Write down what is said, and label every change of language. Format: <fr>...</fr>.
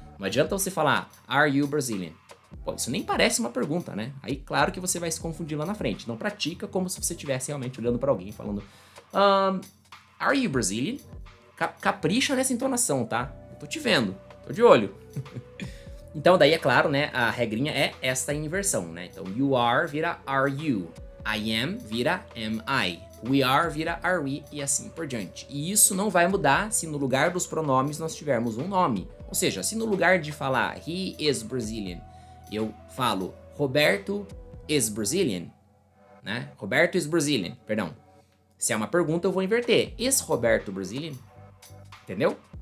<pt>Não adianta você falar,</pt> <en>are you Brazilian?</en> <pt>Pô, isso nem parece uma pergunta, né? Aí, claro que você vai se confundir lá na frente. Não pratica como se você estivesse realmente olhando pra alguém, falando,</pt> <en>are you Brazilian?</en> <pt>Capricha nessa entonação, tá? Eu tô te vendo, tô de olho. Então, daí, é claro, né? A regrinha é esta inversão, né? Então,</pt> <en>you are</en> <pt>vira</pt> <en>are you. I am</en> <pt>vira</pt> <en>am I. We are</en> <pt>vira</pt> <en>are we</en> <pt>e assim por diante. E isso não vai mudar se no lugar dos pronomes nós tivermos um nome. Ou seja, se no lugar de falar</pt> <en>he is Brazilian,</en> <pt>eu falo</pt> <en>Roberto is Brazilian,</en> <pt>né?</pt> <en>Roberto is Brazilian,</en> <pt>perdão. Se é uma pergunta, eu vou inverter.</pt> <en>Is Roberto Brazilian?</en> <pt>Entendeu?</pt>